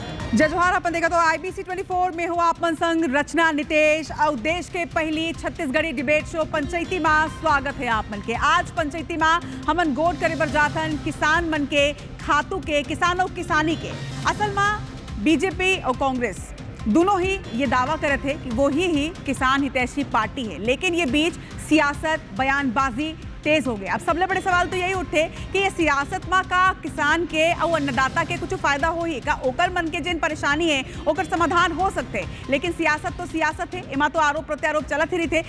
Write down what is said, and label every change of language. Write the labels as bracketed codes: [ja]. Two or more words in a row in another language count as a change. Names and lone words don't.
[hne] जय जोहार। अपन देखा तो IBC 24 में हुआ अपन संग रचना नितेश और देश के पहली छत्तीसगढ़ी डिबेट शो पंचायती माँ स्वागत है आप मन के। आज पंचायती माँ हमन गोट करे बर जाथन किसान मन के खातू के किसान और किसानी के। असल माँ बीजेपी और कांग्रेस दोनों ही ये दावा करे थे कि वो ही किसान हितैषी पार्टी है, लेकिन ये बीच सियासत बयानबाजी तेज हो गए। अब सबले बड़े सवाल तो यही उठे कि ये सियासत में का किसान के और अन्नदाता के कुछ फायदा हो ही का, ओकर मन के जिन परेशानी है ओकर समाधान हो सकते, लेकिन सियासत तो सियासत है, इमा तो आरोप प्रत्यारोप चलत ही रही थे।